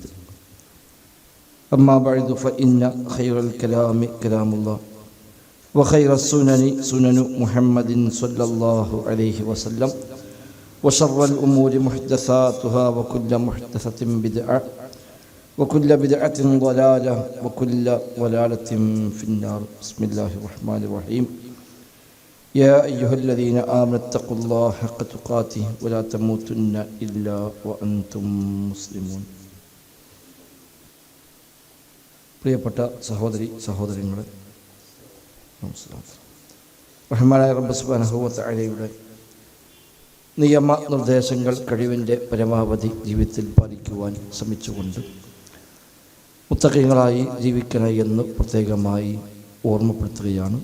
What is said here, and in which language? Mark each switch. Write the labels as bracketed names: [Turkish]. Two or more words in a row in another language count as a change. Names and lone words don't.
[Arabic] أما بعد فإن خير الكلام كلام الله وخير السنن سنن محمد صلى الله عليه وسلم وشر الأمور محدثاتها وكل محدثة بدعة وكل بدعة ضلالة وكل ضلالة في النار. بسم الله الرحمن الرحيم. يا أيها الذين آمنوا اتقوا الله حق تقاته ولا تموتن إلا وأنتم مسلمون. [Malayalam] പ്രിയപ്പെട്ട സഹോദരങ്ങളെ, റഹ്മാനായ [Arabic] رب سبحانه وتعالى [Malayalam] നിയമ നിർദ്ദേശങ്ങൾ കഴിവിൻ്റെ പരമാവധി ജീവിതത്തിൽ പാലിക്കുവാൻ ശ്രമിച്ചുകൊണ്ട് മുത്തഖീങ്ങളായി ജീവിക്കണേ എന്ന് പ്രത്യേകമായി ഓർമ്മപ്പെടുത്തുകയാണ്.